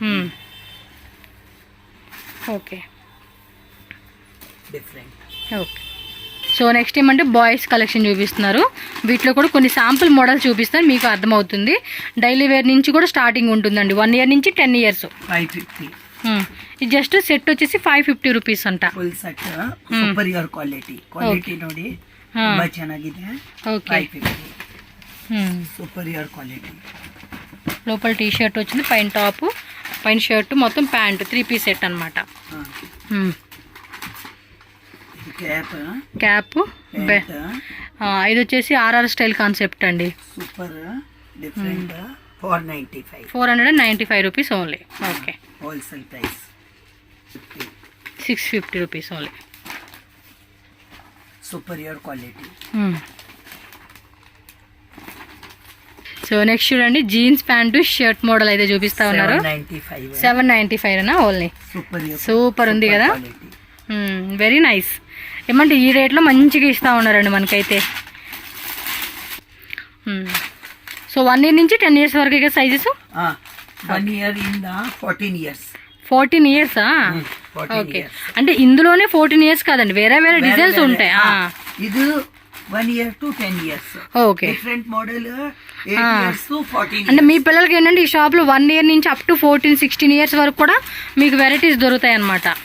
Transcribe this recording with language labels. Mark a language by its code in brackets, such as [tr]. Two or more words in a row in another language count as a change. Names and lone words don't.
[te] ఓకే ఓకే, సో నెక్స్ట్ ఏమంటే [en] boys collection [te] చూపిస్తున్నారు. వీటిలో కూడా కొన్ని [en] sample models [te] చూపిస్తారు, మీకు అర్థమవుతుంది. [en] daily wear [te] నుంచి కూడా స్టార్టింగ్ ఉంటుందండి, 1 ఇయర్ నుంచి 10 ఇయర్స్. 550. ఇది [en] just set [te] వచ్చేసి 550 రూపీస్ అంట. [en] full set superior quality [kn] ನೋಡಿ ತುಂಬಾ ಚೆನ್ನಾಗಿದೆ. [te] ఓకే, [en] superior quality. [te] లోపల [en] T shirt [te] వచ్చింది, పైన టాప్, పైన షర్ట్, మొత్తం ప్యాంట్ [en] 3 piece set [te] అనమాట. క్యాప్. ఇది వచ్చేసి ఆర్ఆర్ [en] style concept [te] అండి. [en] super different. 495 rupees only. okay, wholesale price 650 rupees only. superior quality. [te] సో సో నెక్స్ట్ చూడండి [en] jeans pant shirt model [te] అయితే చూపిస్తా ఉన్నారు. 795 అనా ఓన్లీ. సూపర్ ఉంది కదా, [en] very nice. [te] ఏమంటే ఈ రేట్లో మంచిగా ఇస్తూ ఉన్నారండి మనకైతే. సో 1 year నుంచి 10 years వరకు సైజెస్. [en] 1 year in the 14 years. [te] 14 years. ఓకే, అంటే ఇందులోనే 14 years కాదండి, వేరే వేరే డిజైన్స్ ఉంటాయి. [en] ఇది 1 year to 10 years. [te] ఓకే, [en] different model 8 years to 14 [te] అంటే మీ పిల్లలకి ఏంటంటే ఈ షాప్లో 1 year నుంచి [en] up to 14-16 years [te] వరకు కూడా మీకు వెరైటీస్ దొరుకుతాయి అన్నమాట.